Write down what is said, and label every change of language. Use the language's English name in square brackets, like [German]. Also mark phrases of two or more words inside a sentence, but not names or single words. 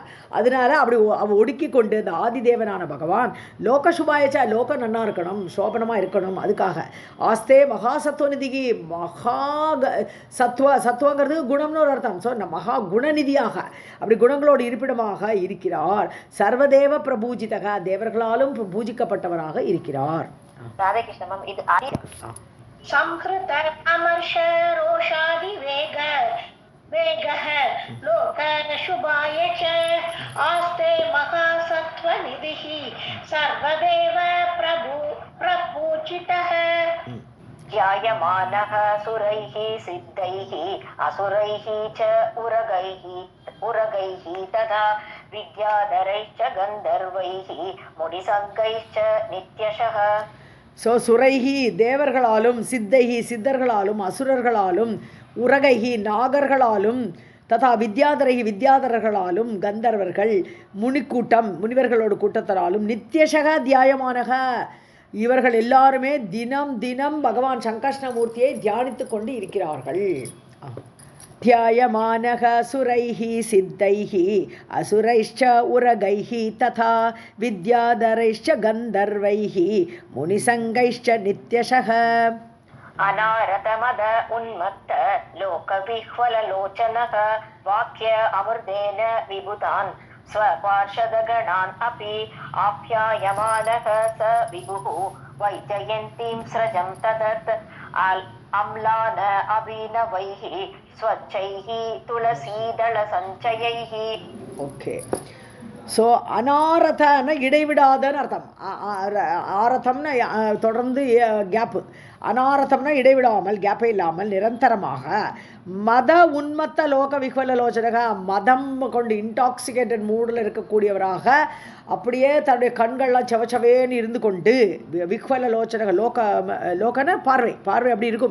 [Tamil] அதனால அப்படி அவள் ஒடுக்கி கொண்டு இந்த ஆதிதேவனான பகவான் [Sanskrit] लोक शुभाय च, [Tamil] லோகம் நன்னா இருக்கணும், சோபனமாக இருக்கணும், அதுக்காக [Sanskrit] आस्ते महा [Tamil] சத்துவநிதிக்கு மகா சத்துவங்கிறது குணம்னு ஒரு அர்த்தம். ஸோ மகா குணநிதியாக அப்படி குணங்களோடு இருப்பிடமாக இருக்கிறார். [Sanskrit] सर्वदेव प्रपूजितः [Tamil] தேவர்களாலும் பூஜிக்கப்பட்டவராக இருக்கிறார். ராதே கிருஷ்ண மேம். இது [Sanskrit] संहृत अमर्ष रोषादि वेगः लोक शुभाय च आस्ते महासत्वनिधिः सर्वदेव प्रपूजितः. ध्यायमानः सुरैः सिद्धैः असुरैः च उरगैः तथा विद्याधरैश्च गन्धर्वैः मुनिसर्गैश्च नित्यशः. [Tamil] ஸோ சுரைஹி தேவர்களாலும், சித்தைஹி சித்தர்களாலும், அசுரர்களாலும், உரகைஹி நாகர்களாலும், [Sanskrit] तथा विद्याधरैः [Tamil] வித்யாதரர்களாலும், கந்தர்வர்கள் முனிக்கூட்டம் முனிவர்களோட கூட்டத்தாலும், [Sanskrit] नित्यशः ध्यायमानः [Tamil] இவர்கள் எல்லாருமே தினம் தினம் பகவான் சங்கர்ஷ்ணமூர்த்தியை தியானித்து கொண்டு இருக்கிறார்கள். [Sanskrit] ध्यायमानः सुरैः सिद्धैः असुरैश्च उरगैः तथा विद्याधरैश्च गन्धर्वैः मुनिसङ्गैश्च नित्यशः. अनारतमद उन्मत्त लोकविह्वललोचनः वाक्य अमृतेन विभुतान् स्वपार्षदगणान् अपि आप्यायमानः स विभुः वैजयन्तीं स्रजं तदत् अम्लान अभिनवैः स्वच्छैः तुलसीदलसञ्चयैः. [Tamil] ஓகே. ஸோ அனாரதன இடைவிடாதன்னு அர்த்தம். ஆரதம்னா தொடர்ந்து கேப்பு, அனாரதம்னா இடைவிடாமல், கேப்பே இல்லாமல் நிரந்தரமாக. [Sanskrit] मद उन्मत्त लोक विह्वल लोचनः [Tamil] மதம் கொண்டு இன்டாக்சிகேட்டட் மூடில் இருக்கக்கூடியவராக அப்படியே தன்னுடைய கண்கள்லாம் செவச்சவேன்னு இருந்து கொண்டு [Sanskrit] विह्वल लोचनः [Tamil] லோகன பார்வை அப்படி இருக்கும்.